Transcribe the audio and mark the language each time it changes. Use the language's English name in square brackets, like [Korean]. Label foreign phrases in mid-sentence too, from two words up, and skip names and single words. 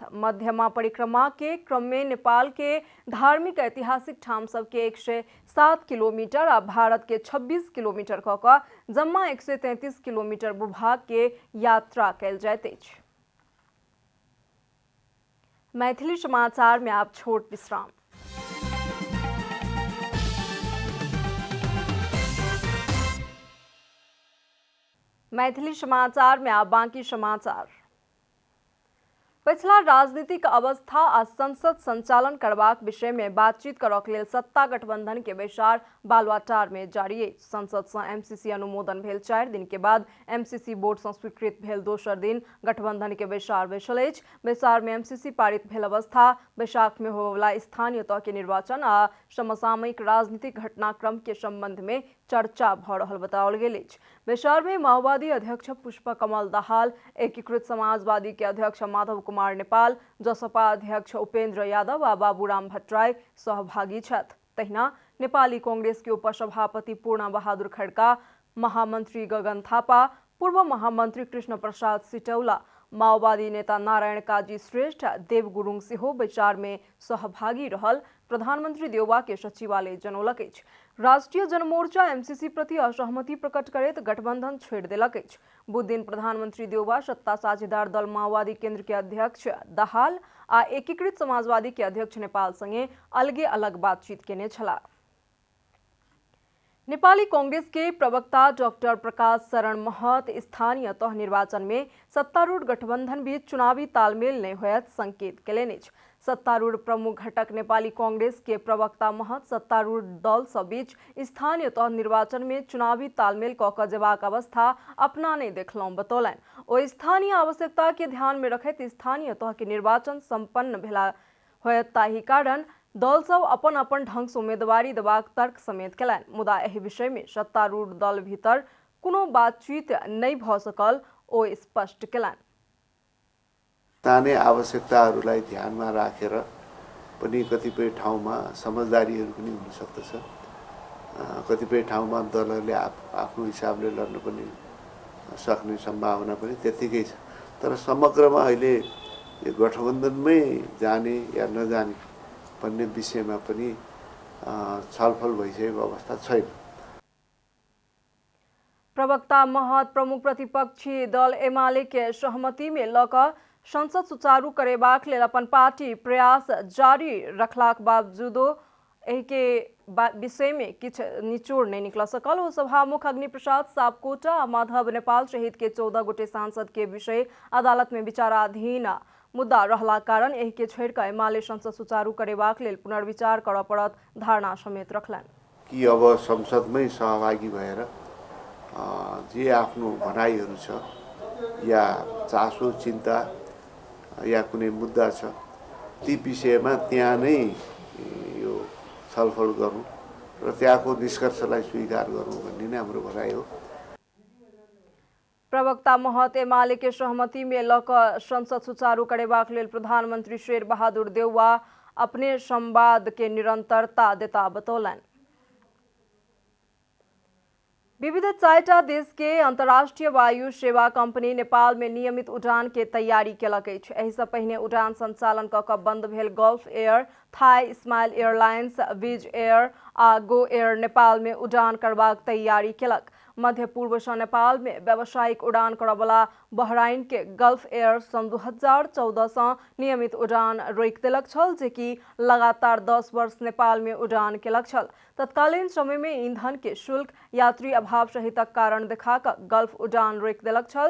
[Maithili] मध्यमा परिक्रमा के क्रम में नेपाल के धार्मिक ऐतिहासिक ठाम सब के 107 किलोमीटर आ भारत के 26 किलोमीटर क जम्मा 133 किलोमीटर भूभाग के यात्रा कयल जाइत अछि। मैथिली समाचार में आप छोट विश्राम। मैथिली समाचार में आप बाकी समाचार। पिछला राजनीतिक अवस्था आ संसद संचालन करबाक विषय में बातचीत करक लेल सत्ता गठबंधन के बैसार बालुआटार में जारी अछि। संसद से एमसीसी अनुमोदन भेल 4 दिन के बाद एमसीसी बोर्ड से स्वीकृत भेल दोसर दिन गठबंधन के बैसार बैसल अछि। बैसार में एमसीसी पारित भेल अवस्था, बैसाख में होबयवला स्थानीय तह के निर्वाचन आ समसामयिक राजनीतिक घटनाक्रम के संबंध में चर्चा भ रहल बताओल गेल अछि। बैसार में माओवादी अध्यक्ष पुष्पकमल दाहाल, एकीकृत समाजवादी के अध्यक्ष माधव कुमार नेपाल, जसपा अध्यक्ष उपेन्द्र यादव आ बाबूराम भट्टराई सहभागी छथि। तहिना नेपाली कांग्रेस के उपसभापति पूर्ण बहादुर खड्का, महामंत्री गगन थापा, पूर्व महामंत्री कृष्ण प्रसाद सिटौला, माओवादी नेता नारायण काजी श्रेष्ठ देव गुरुङ सिहो विचार में सहभागी रहल प्रधानमंत्री देउबा के सचिवालय जनौलक अछि। राष्ट्रीय जनमोर्चा एमसीसी प्रति असहमति प्रकट करैत गठबंधन छोड़ देलक अछि। बुध दिन प्रधानमंत्री देउबा सत्ता साझेदार दल माओवादी केंद्र के अध्यक्ष दाहाल आ एकीकृत समाजवादी के अध्यक्ष नेपाल संगे अलगे अलग बातचीत केने छलाह। नेपाली कांग्रेस के प्रवक्ता डॉक्टर प्रकाश शरण महत स्थानीय तह निर्वाचन में सत्तारूढ़ गठबंधन बीच चुनावी तालमेल नहीं होयत संकेत केलनि अछि। सत्तारूढ़ प्रमुख घटक नेपाली कांग्रेस के प्रवक्ता महत सत्तारूढ़ दल सब बीच स्थानीय तह निर्वाचन में चुनावी तालमेल क क जेबाक अवस्था अपना नहीं देखलौं बतौलनि। ओ स्थानीय आवश्यकता के ध्यान में रखैत स्थानीय तह के निर्वाचन संपन्न भेला होयत ताहि कारण दल सब अपन अपन ढंग से उम्मीदवारी देबाक तर्क समेत केलनि। मुदा एहि विषय में सत्तारूढ़ दल भीतर कोनो बातचीत नहीं भ सकल ओ स्पष्ट केलनि। [Nepali] स्थानीय आवश्यकताहरूलाई ध्यानमा राखेर पनि कतिपय ठाउँमा समझदारीहरू पनि हुन सक्दछ। कतिपय ठाउँमा दलहरूले आफ्नो हिसाबले लड्न पनि सक्ने सम्भावना पनि त्यतिकै छ। तर समग्रमा अहिले यो गठबन्धनमै जाने या नजाने भन्ने विषयमा पनि छलफल भइसकेको अवस्था छैन। [Maithili] प्रवक्ता महत प्रमुख प्रतिपक्षी दल एमाले के सहमति में लक संसद सुचारू करेबाक लेल अपन पार्टी प्रयास जारी रखलाक बावजूदो एहि के विषय में किछ निचोड़ नहीं निकल सकल। ओ सभामुख अग्निप्रसाद सापकोटा आ माधव नेपाल सहित के 14 गोटे सांसद के विषय अदालत में विचाराधीन मुद्दा रहला कारण एहि के छोड़ कर एमाले संसद सुचारू करेबाक लेल पुनर्विचार कर पड़त धारणा समेत रखलनि [Nepali] कि अब संसदमै सहभागी भएर जे आफ्नो भनाइहरू छ या चासो चिन्ता या कुनै मुद्दा छ ती विषयमा त्यहाँ नै यो छलफल गरौँ र त्यहाँको निष्कर्षलाई स्वीकार गरौँ भन्ने नै हाम्रो भनाइ हो। [Maithili] प्रवक्ता महत एमाले के सहमति में लक संसद सुचारू करेबाक लेल प्रधानमंत्री शेर बहादुर देउवा अपने संवाद के निरंतरता देता बतौलनि। विविध 4टा देश के अंतर्राष्ट्रीय वायु सेवा कंपनी नेपाल में नियमित उड़ान के तैयारी केलक अछि। एहि सँ पहिने उड़ान संचालन क बंद भेल गल्फ एयर, थाई स्माइल एयरलाइंस, विज एयर आ गो एयर नेपाल में उड़ान करबाक तैयारी केलक। मध्य पूर्व से नेपाल में व्यावसायिक उड़ान करबला बहराइन के गल्फ एयर सन 2014 से नियमित उड़ान रोक देलक छल, जेकि लगातार 10 वर्ष नेपाल में उड़ान केलक छल। तत्कालीन समय में ईंधन के शुल्क, यात्री अभाव सहितक कारण देखाक गल्फ उड़ान रोक देलक छल।